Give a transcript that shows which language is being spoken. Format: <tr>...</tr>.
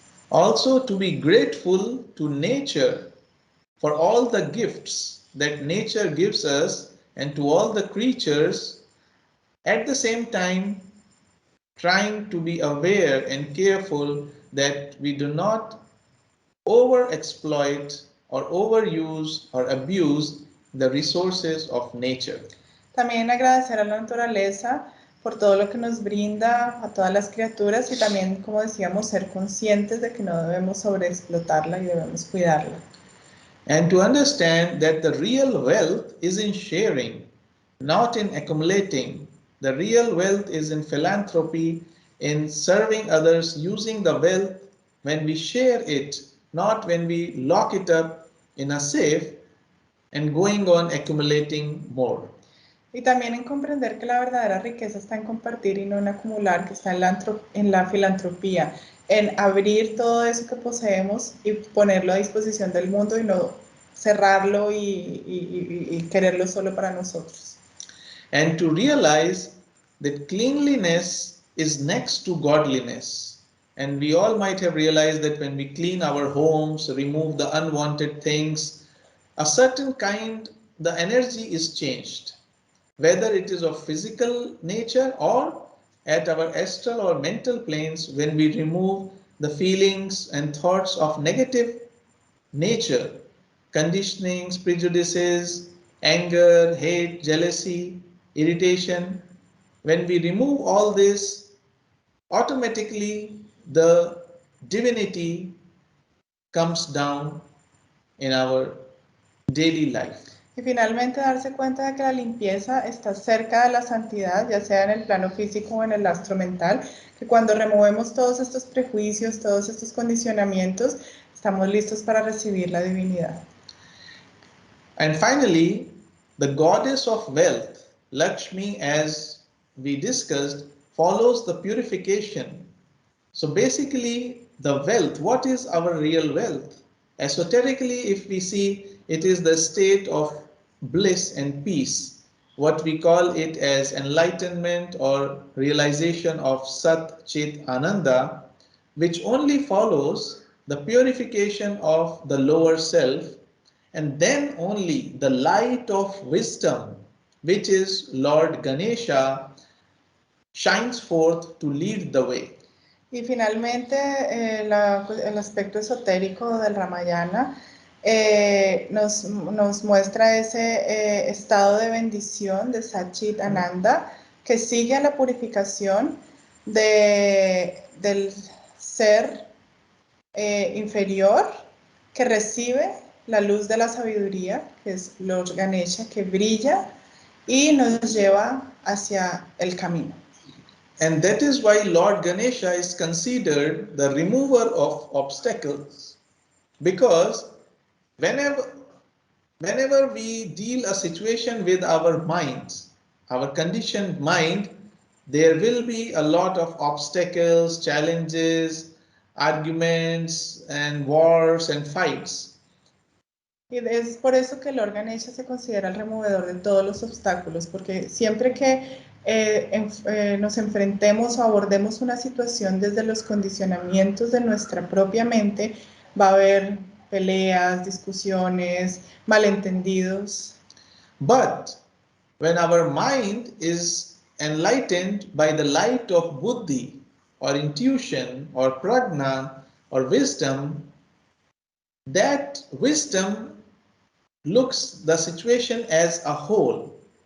<en>Also, to be grateful to nature for all the gifts that nature gives us and to all the creatures, at the same time trying to be aware and careful that we do not overexploit or overuse or abuse the resources of nature.</en> <es>También agradecer a la naturaleza por todo lo que nos brinda, a todas las criaturas y también, como decíamos, ser conscientes de que no debemos sobreexplotarla y debemos cuidarla.</es> <en>And to understand that the real wealth is in sharing, not in accumulating. The real wealth is in philanthropy, in serving others, using the wealth when we share it, not when we lock it up in a safe and going on accumulating more.</en> <es>Y también en comprender que la verdadera riqueza está en compartir y no en acumular, que está en la filantropía, en abrir todo eso que poseemos y ponerlo a disposición del mundo y no cerrarlo y quererlo solo para nosotros.</es> <en>And to realize that cleanliness is next to godliness. And we all might have realized that when we clean our homes, remove the unwanted things, a certain kind, the energy is changed. Whether it is of physical nature or at our astral or mental planes, when we remove the feelings and thoughts of negative nature, conditionings, prejudices, anger, hate, jealousy, irritation, when we remove all this, automatically the divinity comes down in our daily life.</en> <es>Y finalmente darse cuenta de que la limpieza está cerca de la santidad, ya sea en el plano físico o en el astro mental, que cuando removemos todos estos prejuicios, todos estos condicionamientos, estamos listos para recibir la divinidad.</es> <en>And finally, the goddess of wealth, Lakshmi, as we discussed, follows the purification. So basically, the wealth, what is our real wealth? Esoterically, if we see, it is the state of bliss and peace, what we call it as enlightenment or realization of Sat Chit Ananda, which only follows the purification of the lower self, and then only the light of wisdom, which is Lord Ganesha, shines forth to lead the way.</en> <es>Y finalmente, el aspecto esotérico del Ramayana nos muestra ese estado de bendición de Satchit Ananda que sigue a la purificación del ser inferior que recibe la luz de la sabiduría, que es Lord Ganesha, que brilla y nos lleva hacia el camino.</es> <en>And that is why Lord Ganesha is considered the remover of obstacles, because whenever we deal a situation with our minds, our conditioned mind, there will be a lot of obstacles, challenges, arguments, and wars and fights.</en> <es>Y es por eso que Lord Ganesha se considera el removedor de todos los obstáculos, porque siempre que nos enfrentemos o abordemos una situación desde los condicionamientos de nuestra propia mente, va a haber peleas, discusiones, malentendidos.</es> <en>But when our mind is enlightened by the light of buddhi or intuition or prajna or wisdom, that wisdom looks the situation as a whole.</en>